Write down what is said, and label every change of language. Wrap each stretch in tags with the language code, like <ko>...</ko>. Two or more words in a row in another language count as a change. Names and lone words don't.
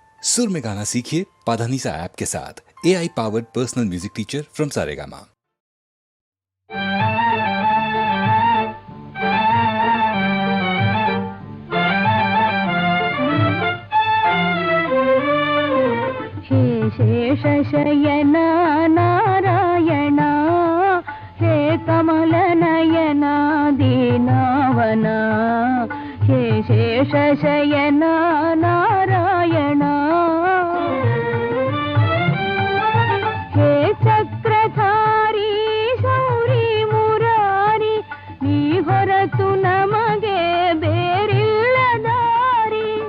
<hi>सुर में गाना सीखिए पाधानीसा ऐप के साथ।</hi> <en>AI powered personal music teacher from Saregama.</en> <hi>हे शेषशयन नारायण, हे कमलनयन दीनावन, हे शेषशयन नारायण, हे चक्रधारी शौरी मुरारी,</hi> <kn>ನೀ ಹೊರತು ನಮಗೆ ಬೇರಿಲ್ಲ ದಾರಿ.</kn>